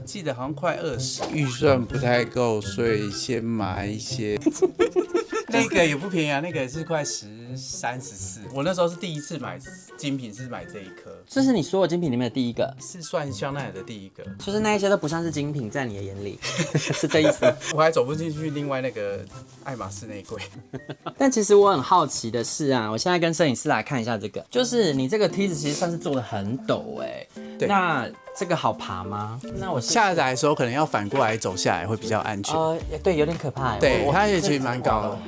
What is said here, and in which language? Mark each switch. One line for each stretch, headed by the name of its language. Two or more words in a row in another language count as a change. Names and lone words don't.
Chinese: 記得好像快20，預算不太夠，所以先買一些。那個也不便宜啊，那個也是快13、14。我那時候是第一次買精品，是買這一顆。這是你所有精品裡面的第一個，是算香奈兒的第一個。就是那一些都不算是精品，在你的眼裡，是這意思。我還走不進去另外那個愛馬仕那一櫃。但其實我很好奇的是啊，我現在跟攝影師來看一下這個，就是你這個梯子其實算是做的很陡哎。對。那這個好爬嗎？那我下來的時候可能要反過來走下來會比較安全。對，有點可怕。對，它也其實蠻高的。